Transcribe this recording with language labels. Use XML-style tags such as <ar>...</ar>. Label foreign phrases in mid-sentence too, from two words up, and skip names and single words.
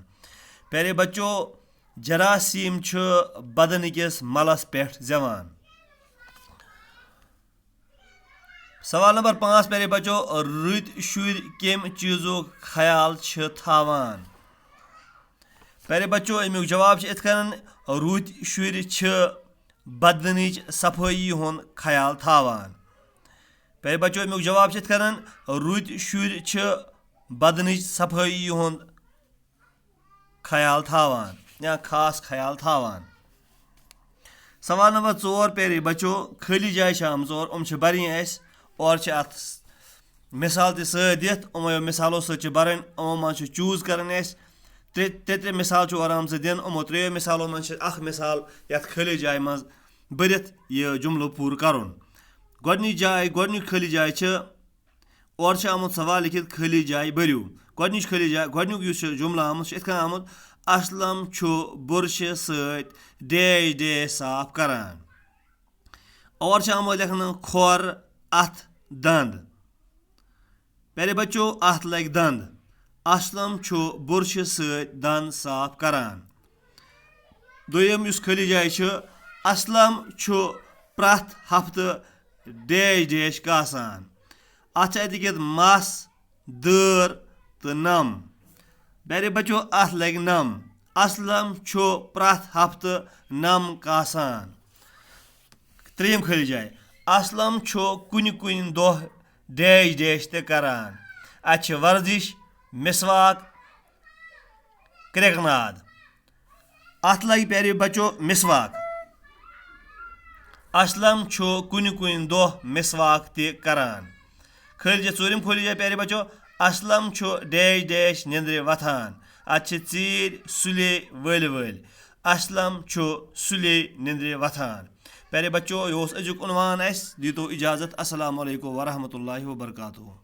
<ur>प्यारे बच्चों,</ur> <ks>जरासीम बदन किस मलस पे जवान। सवाल नंबर 5</ks> <ur>प्यारे बच्चों,</ur> <ks>रुत शुर कम चीजों ख्याल थावान।</ks> <ur>प्यारे बच्चों,</ur> <ks>अमुक जवाब इथन रुत शुर बदनिच सफाई हुन ख्याल थावान।</ks> <ur>प्यारे बच्चों,</ur> <ks>अमुक जवाब इथन रुत शुर बदनिच सफाई हुन ख्याल थावान या खास ख्याल थावान। सवाल नंबर 4</ks> <ur>प्यारे बच्चों,</ur> <ks>खाली जाय आमज और बरन अस और अत मिसाल दित मिसालों सत बरन मज चूज कर त्रे मिसाल</ks> <ur>आराम से</ur> <ks>दिन। 3 मिसालों मज मिसाल यथ खाली जाय मज बरित यह जुमलो पूर करुन। गोडनिच खाली जाय और आमुत सवाल लिखित खाली जाय बरियो। गोडनिच खाली जाय गोडनुक जुमला आमुत इथ आमुत असलम बुरश सत डैश डैश साफ करान। और आमुत लिखन खोर अथ दंद।</ks> <ur>प्यारे बच्चों,</ur> <ks>अथ लग दंद। असलम बुरश सत दंद साफ करान। दोयम खाली जाय असलम प्रथ हफ्त डैश डैश कासान। अत मस दर तो नम।</ks> <ur>प्यारे बच्चों,</ur> <ks>अथ लग नम। असलम प्रथ हफ्त नम कासान। 3 खाली जाय असलम कुन कुन दह डैश डैश ते करान। अत वर्जिश, मिसवाक, क्रिकनाद। अत लग</ks> <ur>प्यारे बच्चों</ur> <ks>मिसवाक। असलम कुन कुन दह मिसवाक ते करान। खाली 4 खोली जाए</ks> <ur>प्यारे बच्चों</ur> <ks>असलम डैश डैश निंद्रे वथान। अत चीर सुले वल वल। असलम सुले निंद्रे वथान।</ks> <ur>प्यारे बच्चों,</ur> <ks>यह अजुक उन्वान। दीतो इजाज़त।</ks> <ar>السلام عليكم ورحمة الله وبركاته.</ar>